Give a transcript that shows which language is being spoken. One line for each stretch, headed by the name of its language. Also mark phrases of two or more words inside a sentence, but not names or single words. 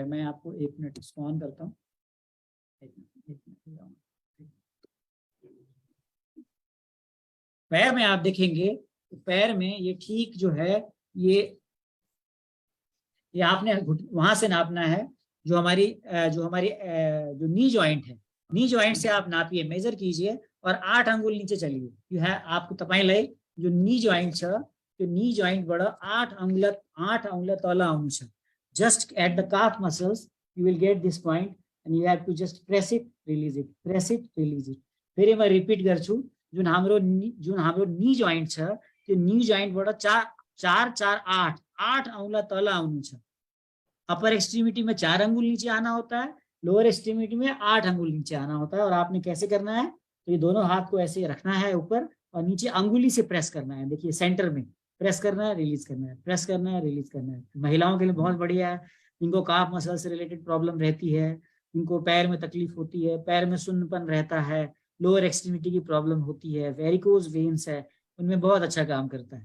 Hindi: मैं आपको 1 मिनट इसको ऑन करता हूँ। पैर में आप देखेंगे तो पैर में ये ठीक जो है, ये आपने वहां से नापना है, जो
English: knee joint
Hindi: है,
English: knee joint
Hindi: से आप नापिए, मेजर कीजिए और 8 अंगुल नीचे चलिए। यू है आपको
Nepali: तपाई लाई जो
English: knee joint
Nepali: छ, तो
English: knee joint
Nepali: बड़ा 8 अंगुल तला आउनु छ।
English: just at the calf muscles you will get this point and you have to just press it release it, press it release it.
Nepali: फेरि म रिपिट गर्छु, जुन हाम्रो
English: knee joint
Nepali: छ, त्यो
English: knee joint
Nepali: बड़ा 4-4-8 अंगुल तल आउनु छ।
English: upper extremity
Hindi: में 4 अंगुल नीचे आना होता है,
English: lower extremity
Hindi: में 8 अंगुल नीचे आना होता है। और आपने कैसे करना है, तो ये दोनों हाथ को ऐसे रखना है ऊपर और नीचे अंगुली से प्रेस करना है। देखिए सेंटर में प्रेस करना है, रिलीज करना है, प्रेस करना है, रिलीज करना है। महिलाओं के लिए बहुत बढ़िया है, इनको
English: calf muscle
Hindi: से रिलेटेड प्रॉब्लम रहती है, इनको पैर में तकलीफ होती है, पैर में सुन्नपन रहता है,
English: lower extremity
Hindi: की प्रॉब्लम होती है,
English: varicose veins
Hindi: है, उनमें बहुत अच्छा काम करता है।